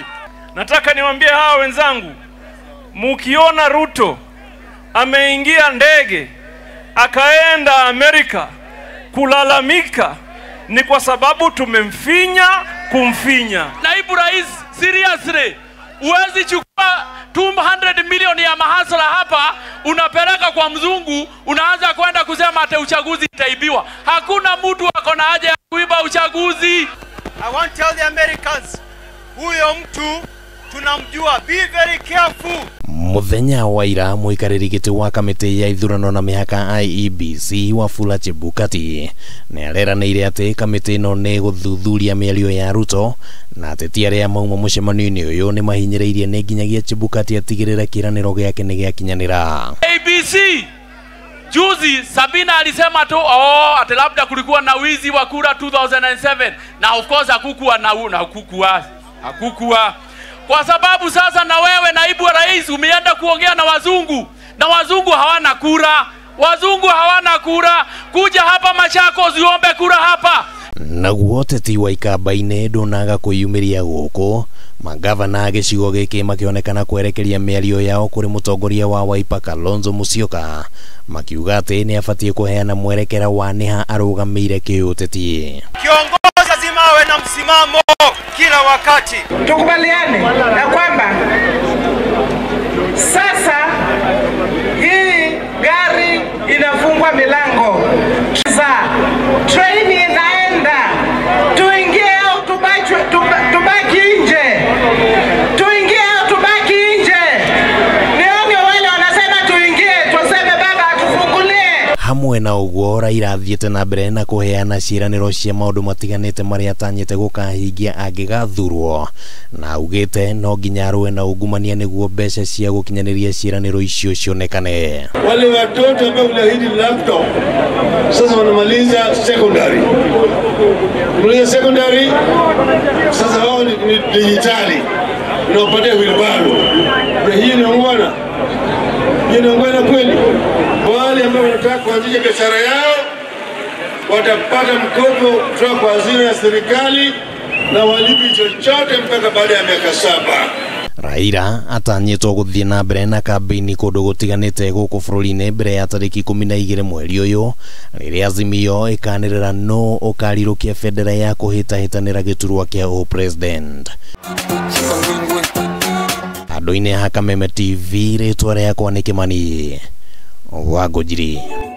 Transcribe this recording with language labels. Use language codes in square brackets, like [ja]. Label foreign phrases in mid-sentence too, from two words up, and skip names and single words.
[sw] Nataka niwaambie hawa wenzangu, mukiona Ruto ameingia ndege akaenda Amerika kulalamika, ni kwa sababu tumemfinya kumfinya. Naibu Rais, seriously, uwezi chukua 200 milioni ya mahasala hapa unapeleka kwa mzungu, unaanza kwenda kusema ate uchaguzi itaibiwa. Hakuna mtu wako na haja ya kuiba uchaguzi. [en] I want to tell the Americans, [sw] huyo mtu tunamjua, [en] be very careful. [ki] Muthenya wa ira muikariri giti wa kamiti ya ithurano na mihaka IEBC Wafula Chebukati ni areranire ati kamiti no ni guthuthuria miario ya Ruto na ateti aria mauma mucemanio-ini uyu ni mahinyiriirie ni nginyagia Chebukati atigirire kiraniro giake ni giakinyanira. [sw] ABC juzi Sabina alisema tu ati labda kulikuwa na wizi wa kura 2007 na [en] of course [sw] hakukuwa kwa sababu sasa na wewe naibu wa rais umeenda kuongea na wazungu hawana kura. Wazungu hawana kura. Kuja hapa Machakos uombe kura hapa. [ki] Naguo uteti wa kambi-ini ndunaga kuyumiria guku, magavana agicigo giki makionekana kwerekeria miario yao kuri Mutongoria wa Wiper Kalonzo Musyoka makiuga ati ni abatie kuheana mwerekera wa niha arugamire kiuteti. [sw] Kiongozi lazima awe na msimamo kila wakati. Tukubaliane na kwamba sasa hii gari inafungwa milango, za train inaenda, tuingie au tubaki nje, tuingie au tubaki nje. Nione wale wanasema tuingie, tuseme baba atufungulie. [ki] Hamwe na uguo Raila athiete na mbere na kuheana ciiraniro cia maundu matiganite maria atanyite gukahingia angigathurwo na augite no nginya arue na ungumania niguo mbeca cia gukinyaniria ciiraniro icio cionekane. [sw] Wale watoto ambao ulahidi laptop sasa wanamaliza secondary. Sasa wao ni digitali na upate wheelbarrow. Hii ni ungwana. Hii ni ungwana kweli. Wale ambao wanataka kuanzisha biashara yao watapata mkopo kutoka kwa hazina ya serikali na walipi chochote mpaka baada ya miaka 7. [ki] Raila atanyitwo guthie na mbere na kambi-ini kundu gutiganite guku bururi-ini mbere ya tariki 12 mweri uyu riria Azimio ikanirira no ukarirukia federa ya kuhitahitanira giturwa kia president. Andu-ini ha Kameme TV ritwa riakwa ni Kimani Wangujiri.